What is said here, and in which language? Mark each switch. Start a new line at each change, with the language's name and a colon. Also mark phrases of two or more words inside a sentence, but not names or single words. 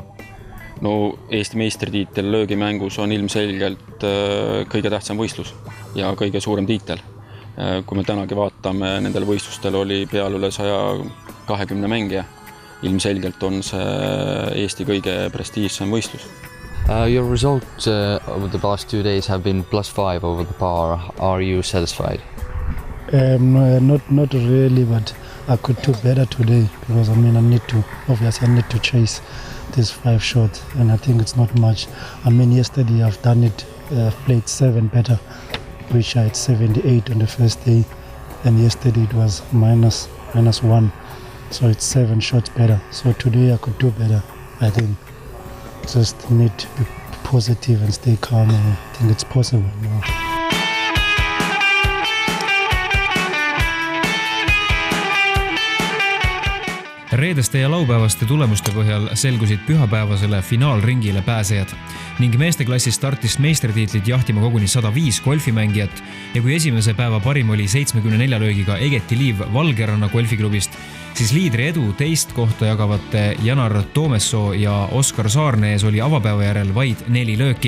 Estonian: No Eesti meistritiitel löögimängus on ilmselgelt kõige tähtsam võistlus ja kõige suurem tiitel. Kui me tänagi vaatame, nendel võistlustel oli peal üle 120 mängija. Ilmselgelt on see Eesti kõige prestiižsem võistlus.
English: Your results over the past 2 days have been +5 over the par. Are you satisfied? Not really, but I could do better today because I need to chase this 5 shots and I think it's not much. Yesterday I've done it, played 7 better, which I had 78 on the first day, and yesterday it was -1, so it's 7 shots better. So today I could do better, I think. Just need to be positive and stay calm, and I think it's possible.
Estonian: Reedeste ja laupäevaste tulemuste põhjal selgusid pühapäevasele finaalringile pääsejad ning meesteklassis startis meistritiitlit jahtima koguni 105 golfimängijat ja kui esimese päeva parim oli 74 löögiga Egeti Liiv Valgeranna golfiklubist, siis liidri edu teist kohta jagavate Janar Toomessoo ja Oskar Saarne ees oli avapäeva järel vaid 4 lööki.